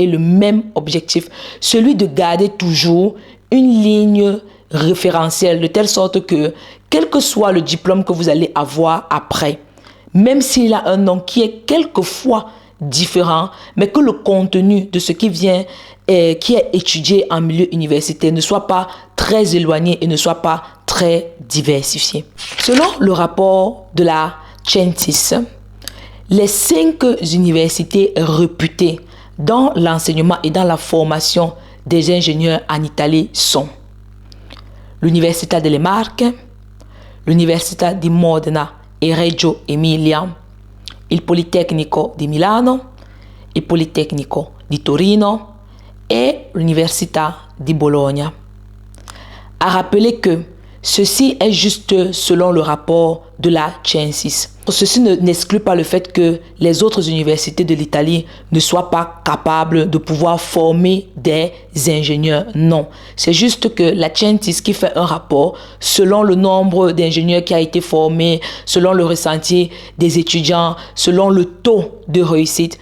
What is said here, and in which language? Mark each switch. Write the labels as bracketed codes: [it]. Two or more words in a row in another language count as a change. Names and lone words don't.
[fr] le même objectif, celui de garder toujours une ligne référentielle, de telle sorte que, quel que soit le diplôme que vous allez avoir après, même s'il a un nom qui est quelquefois différent, mais que le contenu de ce qui vient qui est étudié en milieu universitaire ne soit pas très éloigné et ne soit pas très diversifié. Selon le rapport de la Censis, les 5 universités réputées dans l'enseignement et dans la formation des ingénieurs en Italie sont l'Università delle Marche, l'Università di Modena e Reggio Emilia, il Politecnico di Milano, il Politecnico di Torino et l'Università di Bologna. À rappeler que ceci est juste selon le rapport de la Censis. Ceci n'exclut pas le fait que les autres universités de l'Italie ne soient pas capables de pouvoir former des ingénieurs. Non, c'est juste que la Censis qui fait un rapport selon le nombre d'ingénieurs qui a été formé, selon le ressenti des étudiants, selon le taux de réussite.